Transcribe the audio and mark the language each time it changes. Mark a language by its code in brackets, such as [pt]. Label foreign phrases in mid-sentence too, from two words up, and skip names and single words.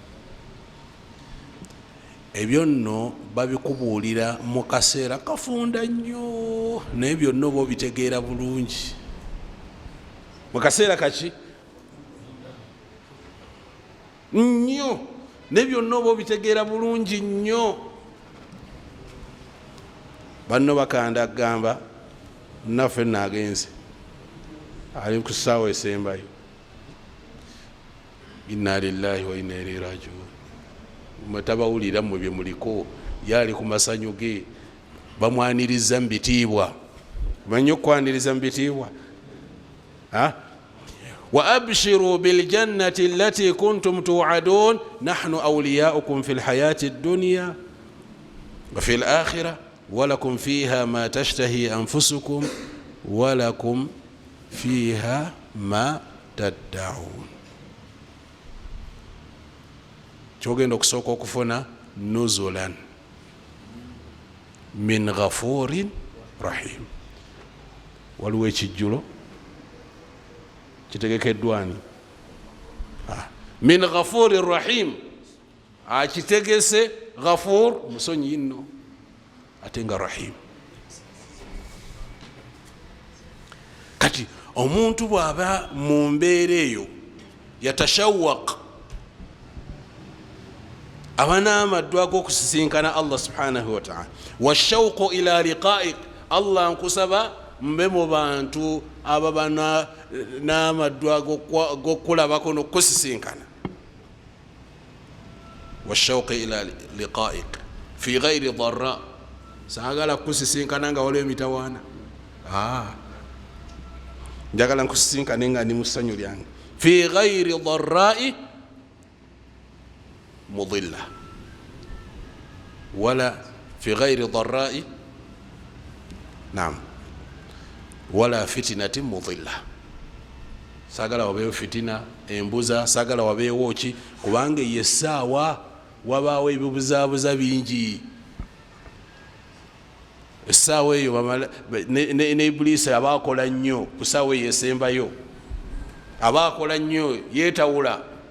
[lg] Ebyo nno babikubuulira mu kaseera kafunda nnyo, naye byonna oba obitegeera bulungi mu kaseera kaki nnyo, naye byonna oba obitegeera bulungi nnyo. Banno bakanda kugamba naffe naagenze ali ku ssaawa esembayo, [ar] إنا لله وإنا إليه راجعون. [lg] Mutabawulira mmwe bye muliko, yali ku masanyu ge, bamwaniriza mu bitiibwa. Manyi okwaniriza mu bitiibwa? [ar] وأبشروا بالجنة التي كنتم توعدون نحن أولياؤكم في الحياة الدنيا وفي الآخرة ولكم فيها ما تشتهي أنفسكم ولكم فيها ما تدعون. [lg] Kyogenda okusooka okufuna [ar] نزلا من غفور رحيم. [lg] Waliwo ekijjulo kitegekeddwani [ar] من غفور رحيم, [lg] akitegese ghafur musonyi nno ate nga rahim. Kati omuntu bw'aba mu mbeera eyo yatashawaq, aba n'amaddu ag'okusisinkana [ar] الله سبحانه وتعالى. والشوق إلى لقائك, [lg] Allah nkusaba mbe mu bantu ababa n'amaddu ag'okulabako n'okusisinkana. [ar] والشوق إلى لقائك في غير ضراء, [lg] saagala kusisinkana nga waliwo emitawaana. njagala nkusisinkane nga ndi mu ssanyu lyange. [ar] في غير ضراء مضلة ولا في غير ضراء نعم ولا فتنة مضلة. [lg] Saagala wabeewo fitina, embuza, saagala wabeewo ki, kubanga yessaawa wabaawo ebibuzaabuza bingi. Essaawa eyo ne Iblisi abaakola nnyo ku ssaawa eyo esembayo, abaakola nnyo yeetawula.